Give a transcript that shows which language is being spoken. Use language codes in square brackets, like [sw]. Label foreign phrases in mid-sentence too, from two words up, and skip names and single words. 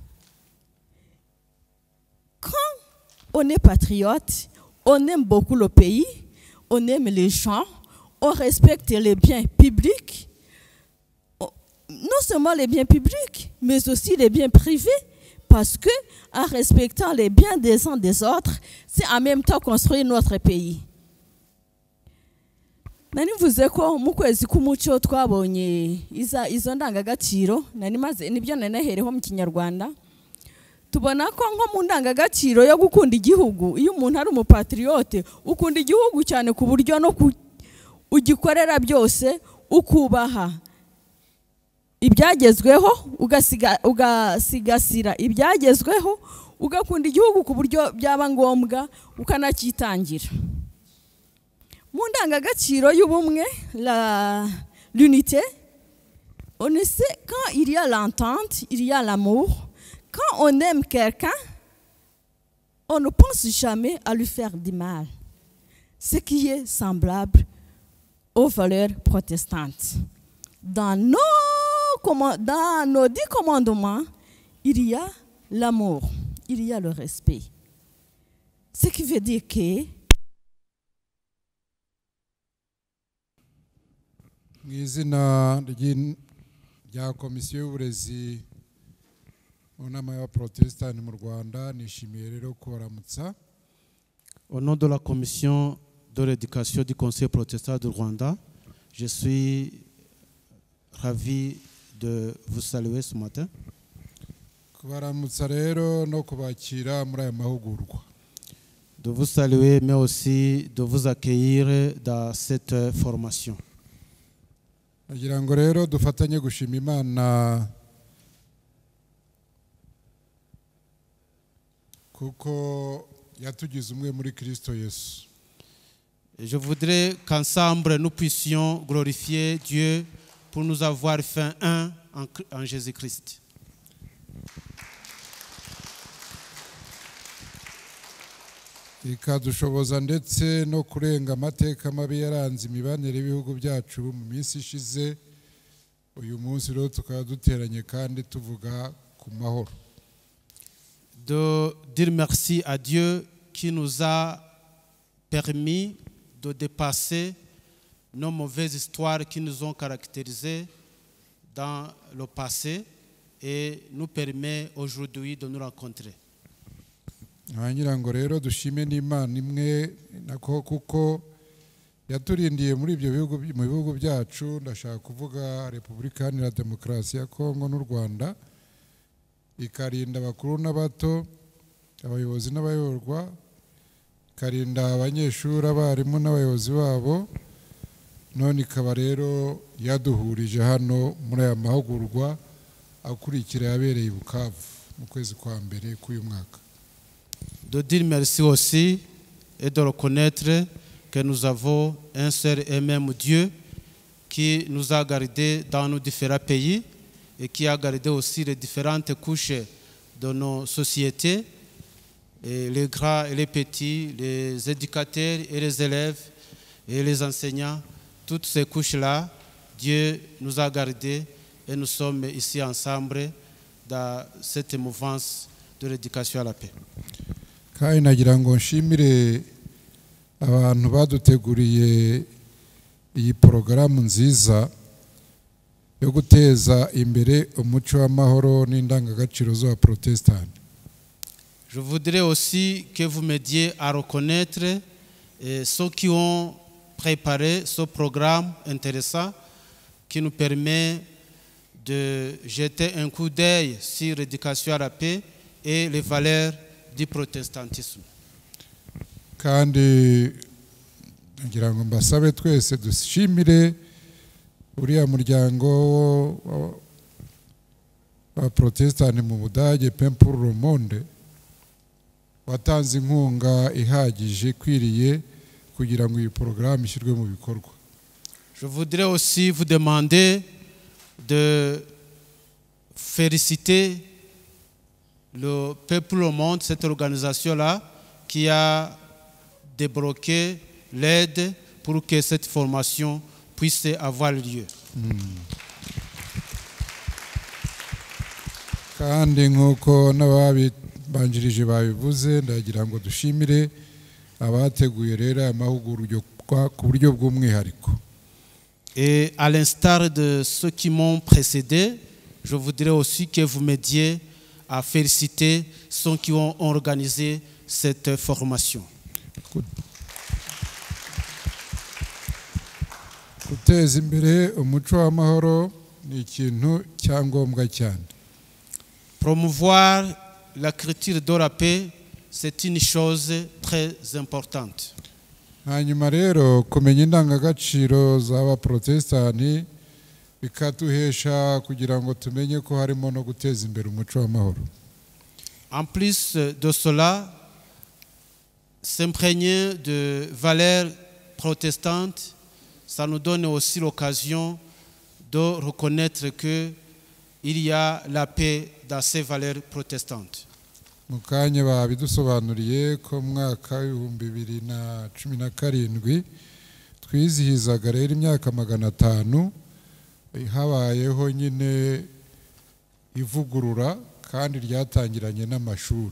[fr] Quand on est patriote, on aime beaucoup le pays, on aime les gens, on respecte les biens publics, non seulement les biens publics, mais aussi les biens privés, parce que en respectant les biens des uns des autres, c'est en même temps construire notre pays. [rw] Nani mvuze ko mu kwezi k'umuco twabonye izo ndangagaciro nibyo nanahereho mu Kinyarwanda. Tubona ko nko mu ndangagaciro yo gukunda igihugu, iyo umuntu ari umupatriote ukunda igihugu cyane ku buryo no ugikorera byose, ukubaha ibyagezweho, ugasigasira ibyagezweho, ugakunda igihugu ku buryo byaba ngombwa ukanakitangira. Mu ndangagaciro y'ubumwe, [fr] l'unité, on sait quand il y a l'entente, il y a l'amour. Quand on aime quelqu'un, on ne pense jamais à lui faire du mal. Ce qui est semblable aux valeurs protestantes. Dans nos 10 commandements, il y a l'amour, il y a le respect. Ce qui veut dire que [rw] mu izina rya komisiyo y'uburezi mu nama y'abaprotestani mu Rwanda, nishimiye rero kubaramutsa. [fr] Au nom de la commission de l'éducation du Conseil protestant du Rwanda, je suis ravi de vous saluer ce matin. [rw] Kubaramutsa rero no kubakira muri aya mahugurwa. [fr] De vous saluer, mais aussi de vous accueillir dans cette formation. [rw] Nagira ngo rero dufatanye gushima Imana kuko yatugize umwe muri Kristo Yesu. [fr] Je voudrais qu'ensemble nous puissions glorifier Dieu pour nous avoir fait un en Jésus-Christ. [rw] Ikadushoboza ndetse no kurenga amateka mabi yaranze imibanire y'ibihugu byacu mu minsi ishize. Uyu munsi rero tukaba duteranye kandi tuvuga ku mahoro. [fr] De dire merci à Dieu qui nous a permis de dépasser nos mauvaises histoires qui nous ont caractérisés dans le passé et nous permet aujourd'hui de nous rencontrer. [rw] Ngira ngo rero dushime n'Imana imwe nako kuko yaturindiye muri ibyo bihugu mu bihugu byacu, ndashaka kuvuga Repubulika Iharanira Demokarasi ya Kongo n'u Rwanda, ikarinda abakuru n'abato, abayobozi n'abayoborwa, ikarinda abanyeshuri, abarimu n'abayobozi babo, none ikaba rero yaduhurije hano muri aya mahugurwa akurikira yabereye i Bukavu mu kwezi kwa mbere k'uyu mwaka. [fr] De dire merci aussi et de reconnaître que nous avons un seul et même Dieu qui nous a gardés dans nos différents pays et qui a gardé aussi les différentes couches de nos sociétés, et les grands et les petits, les éducateurs et les élèves et les enseignants, toutes ces couches-là, Dieu nous a gardés et nous sommes ici ensemble dans cette mouvance de l'éducation à la paix. [rw] kandi nagira ngo nshimire abantu baduteguriye iyi porogaramu nziza yo guteza imbere umuco w'amahoro n'indangagaciro z'abaprotestani. [fr] Je voudrais aussi que vous m'aidiez à reconnaître ceux qui ont préparé ce programme intéressant qui nous permet de jeter un coup d'œil sur l'éducation à la paix et les valeurs du protestantisme. [rw] Kandi ngira ngo mbasabe twese dushimire uriya muryango wa protestani mu Budage Pain pour le Monde watanze inkunga ihagije ikwiriye kugira ngo iyi porogaramu ishyirwe mu bikorwa. [fr] Je voudrais aussi vous demander de féliciter le Peuple au Monde, cette organisation-là, qui a débloqué l'aide pour que cette formation puisse avoir lieu. [rw] Kandi nk'uko n'ababanjirije babivuze ndagira ngo dushimire abateguye rero amahugurwa ku buryo bw'umwihariko. [fr] Et à l'instar de ceux qui m'ont précédé, je voudrais aussi que vous m'aidiez à féliciter ceux qui ont organisé cette formation. [rw] Guteza imbere umuco w'amahoro ni ikintu cyangombwa cyane. [fr] Promouvoir la culture de la paix, c'est une chose très importante. [rw] Hanyuma rero kumenya indangagaciro z'abaprotestani bikaduhesha kugira ngo tumenye ko harimo no guteza imbere umuco w'amahoro. [fr] En plus de cela, s'imprégner de valeurs protestantes, ça nous donne aussi l'occasion de reconnaître qu'il y a la paix dans ces valeurs protestantes. [rw] Mu kanya babidusobanuriye ko mu mwaka w'ibihumbi 2017 twizihizaga rero imyaka 500 habayeho nyine ivugurura kandi ryatangiranye n'amashuri.